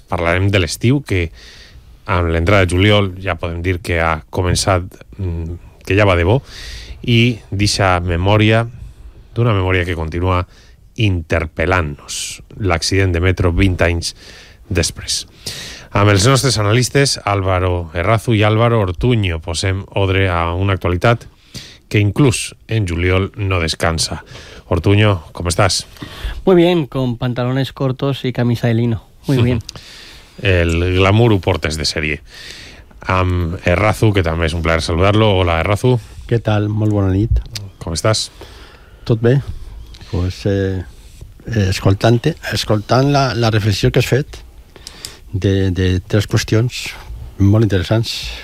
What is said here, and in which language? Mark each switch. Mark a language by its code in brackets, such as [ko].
[ca] Parlarem de l'estiu, que amb l'entrada de juliol ja podem dir que ha començat, que ja va de bo, i d'eixa memòria, d'una memòria que continua interpel·lant-nos, l'accident de metro 20 anys després. Amb els nostres analistes, Álvaro Errazu i Álvaro Ortuño, posem ordre a una actualitat que inclús en juliol no descansa. [es] Ortuño, ¿cómo estás? Muy bien, con pantalones cortos y camisa de lino. Muy bien. [ca] El glamour ho portes de serie. Amb Errazu, que també és un plaer saludar-lo. Hola, Errazu. [es] ¿Qué tal? [ca] Molt bona nit. ¿Com estàs? Tot bé. Pues, escoltant la reflexió que has fet de tres qüestions molt interessants.